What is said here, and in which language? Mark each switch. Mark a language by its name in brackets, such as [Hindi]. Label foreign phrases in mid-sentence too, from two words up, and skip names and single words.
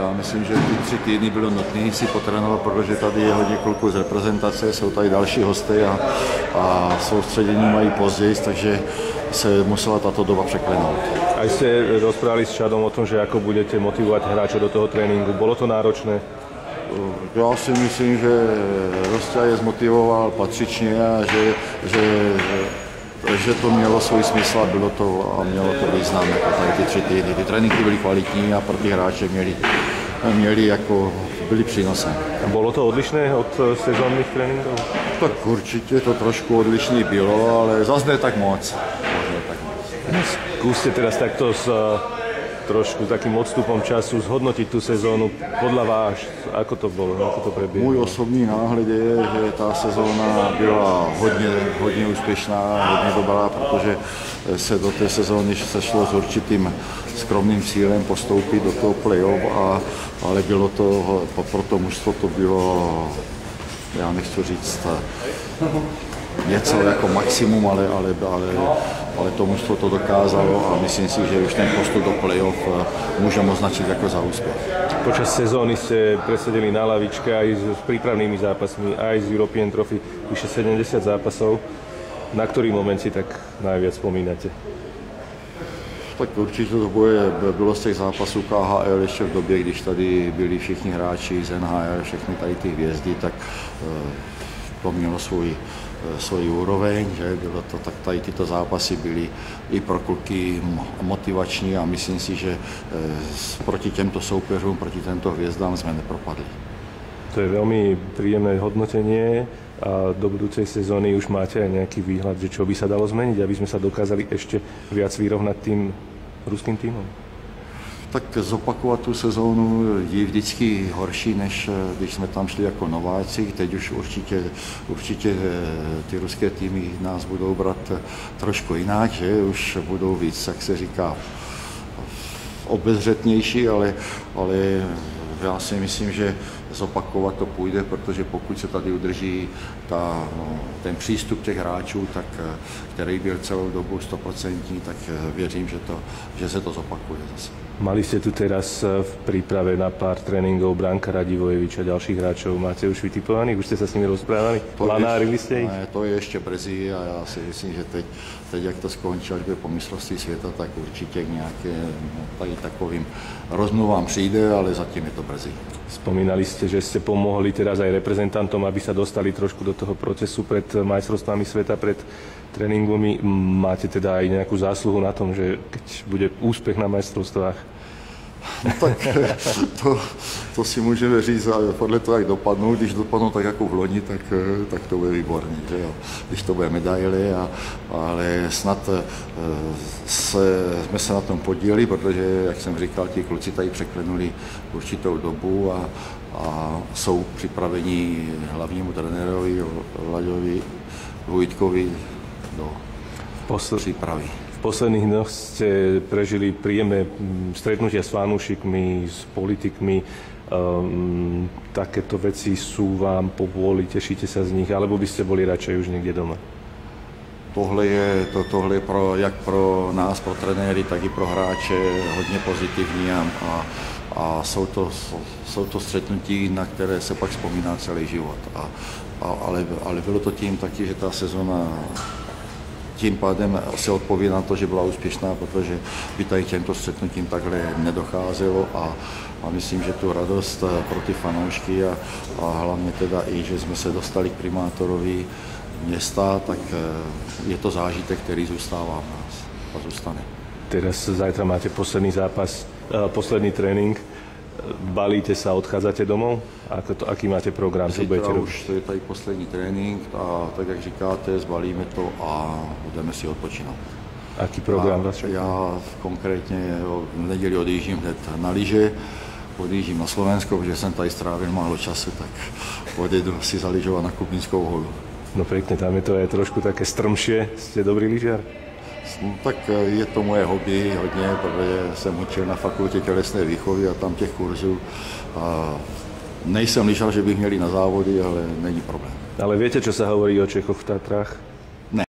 [Czech] myslím, že ty 3 týdny bylo nutné si potrénovat, protože tady je hodně kluků z reprezentace, jsou tady další hosty a soustředění mají později, takže se musela tato doba překlenout. [Slovak] Aj ste rozprávali s Čadom o tom, že ako budete motivovať hráčov do toho tréninku. Bolo to náročné? [Czech] Já si myslím, že Rostia je zmotivoval patřičně a že to mělo svůj smysl a mělo to význam, jako tady ty 3 týdny. Ty tréninky byly kvalitní a pro ty hráče byly přínosem. [Slovak] Bolo to odlišné od sezónnych tréninkov? [Czech] Tak určitě to trošku odlišný bylo, ale zase ne tak moc. [Slovak] Skúste teraz takto s trošku takým odstupom času zhodnotiť tú sezónu. Podľa vás, ako to bolo, ako to prebiehalo? [Czech] Můj osobní náhled je, že ta sezóna byla hodně úspěšná, hodně dobrá, protože se do té sezóny sešlo s určitým skromným cílem postoupit do toho play-off, ale bylo to, pro to mužstvo to bylo, já nechci říct, něco jako maximum, ale to mužstvo to dokázalo a myslím si, že už ten postup do play-off můžeme označit jako za úspěch. [Slovak] Počas sezóny ste presedeli na lavičke aj s prípravnými zápasmi, aj z European Trophy, vyše 70 zápasov. Na ktorý moment si tak najviac spomínate? [Czech] Tak určitě to bylo z těch zápasů KHL ještě v době, když tady byli všichni hráči z NHL, všechny tady ty hvězdy, tak to mělo svůj úroveň, že bylo to, tak tady tyto zápasy byly i pro kluky motivační a myslím si, že proti těmto soupeřům, proti těmto hvězdám jsme nepropadli. [Slovak] To je veľmi príjemné hodnotenie a do budúcej sezóny už máte aj nejaký výhľad, že čo by sa dalo zmeniť, aby sme sa dokázali ešte viac vyrovnať tým ruským týmom? [Czech] Tak zopakovat tu sezónu je vždycky horší, než když jsme tam šli jako nováci. Teď už určitě ty ruské týmy nás budou brát trošku jinak, že už budou víc, jak se říká, obezřetnější, ale já si myslím, že zopakovat to půjde, protože pokud se tady udrží ten přístup těch hráčů, tak, který byl celou dobu 100%, tak věřím, že se to zopakuje zase. [Slovak] Mali ste tu teraz v príprave na pár tréningov Branka Radivojeviča a ďalších hráčov. Máte už vytipovaných? Už ste sa s nimi rozprávali? Planárili ste ich? [Czech] Ne, to je ještě brzy a já si myslím, že teď jak to skončí, až bude po mistrovství světa, tak určitě k nějaké tady takovým rozmluvám přijde, ale zatím je to brzy. [Slovak] Spomínali ste, že ste pomohli teraz aj reprezentantom, aby sa dostali trošku do toho procesu pred majstrovstvami sveta, pred tréningovými. Máte teda aj nejakú zásluhu na tom, že keď bude úspech na majstrovstvách? [Czech] No tak to si můžeme říct, ale podle toho, jak dopadnou. Když dopadnou tak jako v loni, tak to bude výborné. Že jo? Když to bude medaily, ale snad jsme se na tom podíleli, protože, jak jsem říkal, ti kluci tady překlenuli určitou dobu a jsou připraveni hlavnímu trenérovi Laďovi Vujtkovi do přípravy. [Slovak] V posledných dňoch ste prežili príjemné stretnutia s fanúšikmi, s politikmi. Takéto veci sú vám povôli, tešíte sa z nich, alebo by ste boli radšej už niekde doma? [Czech] Tohle je jak pro nás, pro trenéry, tak i pro hráče hodně pozitivní a jsou to střetnutí, na které se pak vzpomíná celý život. Ale bylo to tím taky, že ta sezona tím pádem se odpoví na to, že byla úspěšná, protože by tady těmto střetnutím takhle nedocházelo a myslím, že tu radost pro ty fanoušky a hlavně teda i, že jsme se dostali k primátorovi města, tak je to zážitek, který zůstává v nás a zůstane. [Slovak] Teraz zajtra máte posledný zápas, posledný trénink. Balíte sa, odchádzate domov? Aký máte program? [Czech] Zítra už to je tady poslední trénink a tak, jak říkáte, zbalíme to a budeme si odpočinout. [Slovak] Aký program vás čeká? [Czech] Já konkrétně v neděli odjíždím hned na lyže, odjíždím na Slovensko, protože jsem tady strávil málo času, tak odjedu si zalyžovat na Kubínskou holu. [Slovak] No pekne, tam je to aj trošku také strmšie. Ste dobrý lyžiar? [Czech] No, tak je to moje hobby hodně, protože jsem učil na fakultě tělesné výchovy a tam těch kurzů. Nejsem lyžař, že bych měli na závody, ale není problém. [Slovak] Ale viete, čo sa hovorí o Čechoch v Tatrách?